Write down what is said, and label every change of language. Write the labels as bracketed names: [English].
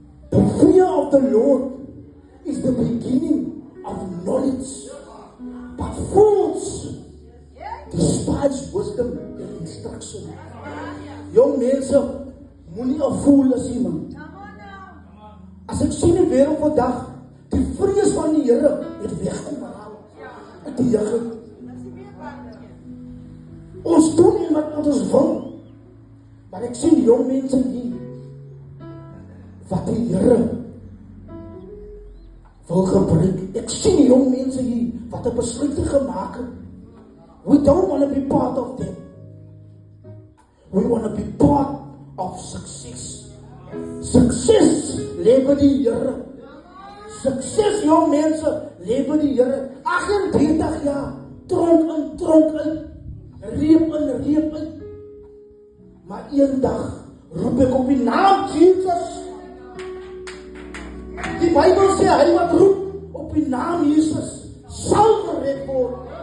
[English] The fear of the Lord is the beginning of knowledge, but fools despise wisdom and instruction. [Afrikaans] Jong mense, moenie 'n fool as iemand. As ek sien die wêreld vandag, die vrees van die Here het wegkom uit die jeugd. Ons doen nie wat ons wil, maar ek sien jong mense hier, wat die Here wil gebruik. Ek sien die jong mense hier, wat 'n besluit gemaak het. [English] We don't want to be part of them. We want to be part of success. [Afrikaans] Success, lê by die Here. Success, jong mense, lê by die Here. 38 jaar, tronk in, tronk uit, reep in, reep uit. Maar eendag roep ek op die naam Jesus. Die Bybel sê, hy wat roep op die naam Jesus sal gered word.